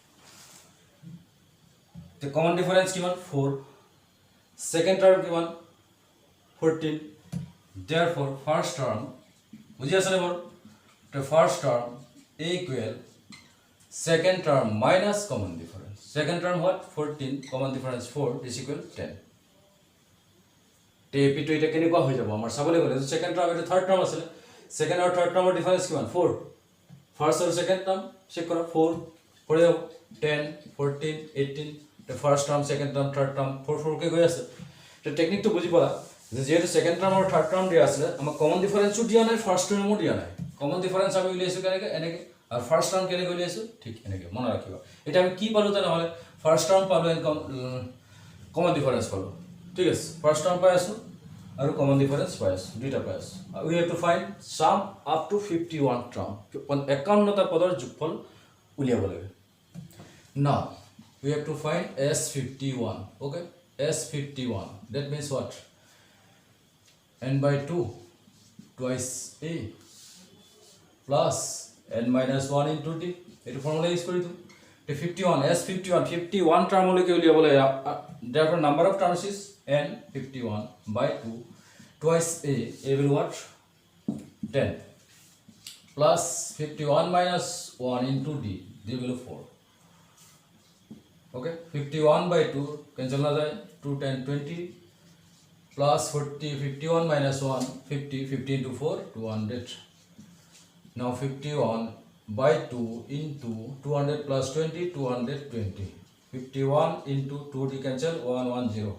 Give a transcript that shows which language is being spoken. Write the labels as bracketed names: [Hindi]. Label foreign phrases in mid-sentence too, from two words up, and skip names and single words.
[English] the common difference কিমান 4 second term কিমান 14 therefore first term [Assamese] বুজি আছে মোৰ [English] the first term a equal second term minus common difference second term what 14 common difference 4 is equal 10 [Assamese] তে p2 এটা কেনেকুৱা হৈ যাব আমাৰ চাবলৈ গ'লে [English] second term [Assamese] এটা [English] third term [Assamese] আছে সেকেন্ড আৰু [English] third term difference [Assamese] কিমান 4 ফার্স্ট আৰু [English] second term [Assamese] চেক কৰা 4 পৰে 10 14 18 [English] the first term second term third term [Assamese] 4 কে গৈ আছে তে টেকনিকটো বুজি পালা যে যেহেতু [English] second term [Assamese] আৰু [English] third term [Assamese] দিয়া আছে আমাৰ [English] common difference [Assamese] দিয়া নাই [English] first term [Assamese] দিয়া নাই [English] common difference [Assamese] আমি উলিয়াইছো কেনেকৈ এনেকৈ আৰু [English] first term [Assamese] কেনেকৈ উলিয়াইছো ঠিক এনেকৈ মনত ৰাখিবা এটা আমি কি পালো তেনেহলে [English] first term [Assamese] পালো [English] and common difference [Assamese] পালো ঠিক আছে [English] first term [Assamese] পাই আছো আৰু [English] common difference [Assamese] পাই আছো দুইটা পাই আছো [English] we have to find sum up to 51 term [Assamese] 51টা পদৰ যোগফল উলিয়াব লাগে [English] now we have to find S51 okay S51 that means what n by 2 twice a plus n minus 1 into d এটা formula use [Assamese] কৰি দিও [English] the 51 S51 term [Assamese] লৈকে উলিয়াব লাগে [English] therefore number of terms is n 51 by 2 twice a will what 10 plus 51 minus 1 into d will 4 okay 51 by 2 cancel [Assamese] না যায় [English] 2 10 20 plus 40 51 minus 1 50 50 into 4 200 now 51 by 2 into 200 plus 20 220 51 into 2d cancel 110